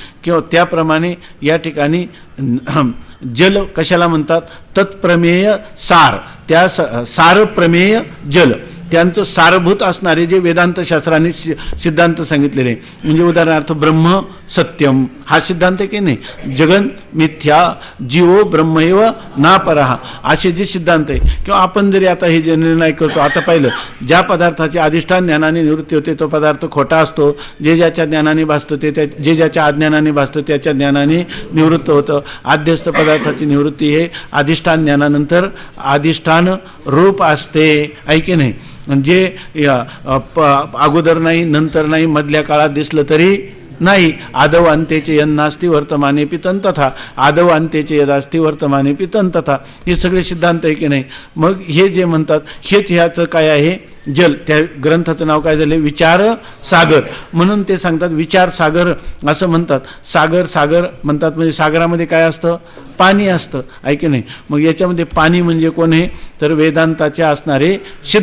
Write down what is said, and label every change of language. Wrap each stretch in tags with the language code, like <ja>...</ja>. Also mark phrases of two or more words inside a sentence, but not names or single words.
<mr>किंवा त्याप्रमाणे या ठिकाणी जल कशाला म्हणतात? तत्प्रमेय सार, त्या सार प्रमेय जल, त्यांचं सारभूत असणारे जे वेदांत शास्त्राने सिद्धांत सांगितलेले. म्हणजे उदाहरणार्थ</mr> <sa>ब्रह्म सत्यम</sa> <mr>हा सिद्धांत आहे की नाही?</mr> <sa>जगन मिथ्या जीवो ब्रह्मैव नापरहा,</sa> <mr>असे जे सिद्धांत आहे. किंवा आपण जरी आता हे जे निर्णय करतो, आता पाहिलं ज्या पदार्थाचे अधिष्ठान ज्ञानाने निवृत्ती होते तो पदार्थ खोटा असतो, जे ज्याच्या ज्ञानाने भासतं ते जे ज्याच्या अज्ञानाने भासतं त्याच्या ज्ञानाने निवृत्त होतं. आद्यस्थ पदार्थाची निवृत्ती हे अधिष्ठान ज्ञानानंतर अधिष्ठान रूप असते, आहे की नाही? म्हणजे अगोदर नाही, नंतर नाही, मधल्या काळात दिसलं तरी नाही.</mr> <sa>आदव अंतेचे यन्नास्ति वर्तमाने पितन तथा, आदव अंतेचे यदास्ति वर्तमाने पितन तथा,</sa> <mr>हे सगळे सिद्धांत आहे की नाही? मग हे जे म्हणतात हेच ह्याचं काय आहे? जल. त्या ग्रंथाचं नाव काय झालं? विचार सागर. म्हणून ते सांगतात विचार सागर असं म्हणतात. सागर म्हणतात म्हणजे सागरामध्ये काय असतं? पाणी असतं, आहे की नाही? मग याच्यामध्ये पाणी म्हणजे कोण आहे? तर वेदांताचे असणारे सिद्धांत.</mr>